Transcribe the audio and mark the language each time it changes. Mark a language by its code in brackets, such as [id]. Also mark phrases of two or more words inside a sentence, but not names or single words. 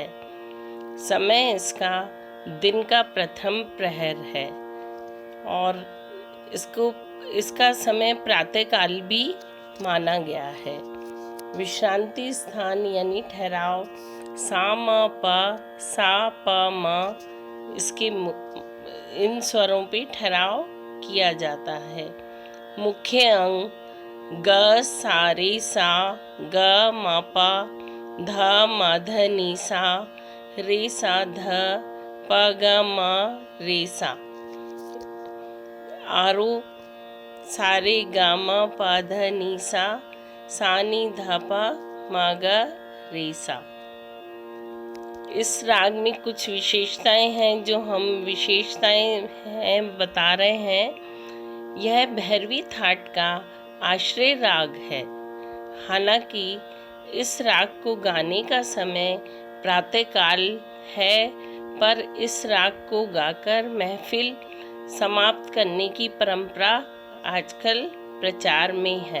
[hi] समय इसका दिन का प्रथम प्रहर है और इसका समय प्रातःकाल भी माना गया है। विश्रांति स्थान यानी ठहराव सा म प सा प म, इसके इन स्वरों पे ठहराव किया जाता है। मुख्य अंग ग सा रे सा, ग म प, ध म ध नि सा, रे सा ध, प ग म रे सा। आरोह सा रे ग म प ध नि सा, सा नि ध प म ग रे सा। इस राग में कुछ विशेषताएं हैं जो हम बता रहे हैं। यह भैरवी थाट का आश्रय राग है। हालांकि इस राग को गाने का समय प्रातःकाल है, पर इस राग को गाकर महफिल समाप्त करने की परंपरा आजकल प्रचार में है।